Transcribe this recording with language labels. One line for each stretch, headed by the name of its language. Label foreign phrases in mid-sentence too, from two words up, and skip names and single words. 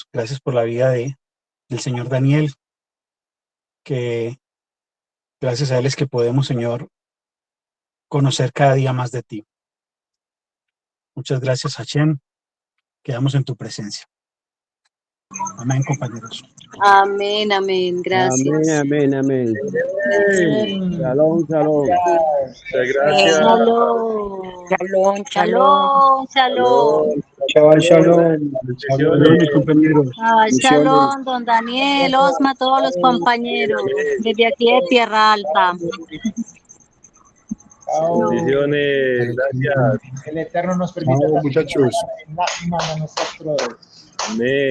Spanish: Gracias por la vida del Señor Daniel, que gracias a él es que podemos, Señor, conocer cada día más de ti. Muchas gracias, Hashem. Quedamos en tu presencia. Amén, compañeros. Amén, amén. Gracias. Amén, amén, amén.
Hebrew: Shalom, shalom.
Spanish: Muchas gracias. Shalom.
Hebrew: Shalom, shalom. Shalom, shalom. Shabbat shalom.
Spanish: Shalom, mis compañeros. Shalom, don Daniel, Osma, todos los compañeros. Desde aquí de Tierra Alta. Chao. Bendiciones, gracias. El Eterno nos permita Chao, muchachos. en Nachman a nosotros.